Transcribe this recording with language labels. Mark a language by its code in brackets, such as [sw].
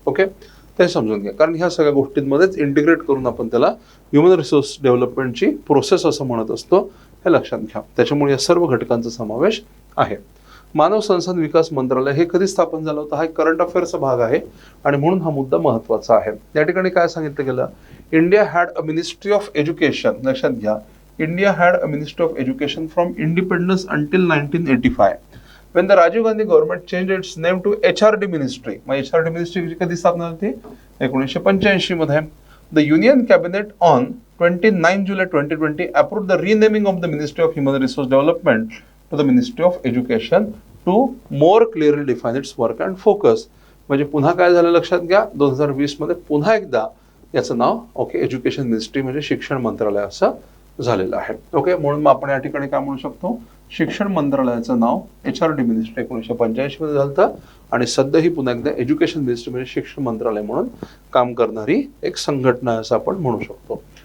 [mr] Okay, ते समजून घ्या. कारण ह्या सगळ्या गोष्टींमध्येच इंटिग्रेट करून आपण त्याला ह्युमन रिसोर्स डेव्हलपमेंटची प्रोसेस असं म्हणत असतो, हे लक्षात घ्या. त्याच्यामुळे या सर्व घटकांचा समावेश आहे. मानव संसाधन विकास मंत्रालय हे कधी स्थापन झालं होतं? हा एक करंट अफेअरचा भाग आहे आणि म्हणून हा मुद्दा महत्वाचा आहे. या ठिकाणी काय सांगितलं गेलं? [en] India had a ministry of education, [mr] लक्षात घ्या. [en] India had a Ministry of Education from independence until 1985. When the Rajiv Gandhi government changed its name to HRD Ministry. [mr] मग HRD Ministry कधी स्थापना झाली? 1985 मध्ये. [en] The Union Cabinet on 29 July 2020 approved the renaming of the Ministry of Human Resource Development to the Ministry of Education to more clearly define its work and focus. [mr] म्हणजे पुन्हा काय झालं लक्षात घ्या, 2020 मध्ये पुन्हा एकदा याचं नाव ओके एज्युकेशन मिनिस्ट्री म्हणजे शिक्षण मंत्रालय असं झालेलं आहे. ओके, म्हणून आपण या ठिकाणी काय म्हणू शकतो? शिक्षण मंत्रालयाचं नाव HRD मिनिस्ट्री 1985 मध्ये झालं आणि सध्या ही पुन्हा एकदा एज्युकेशन मिनिस्ट्री म्हणजे शिक्षण मंत्रालय म्हणून काम करणारी एक संघटना असं आपण म्हणू शकतो.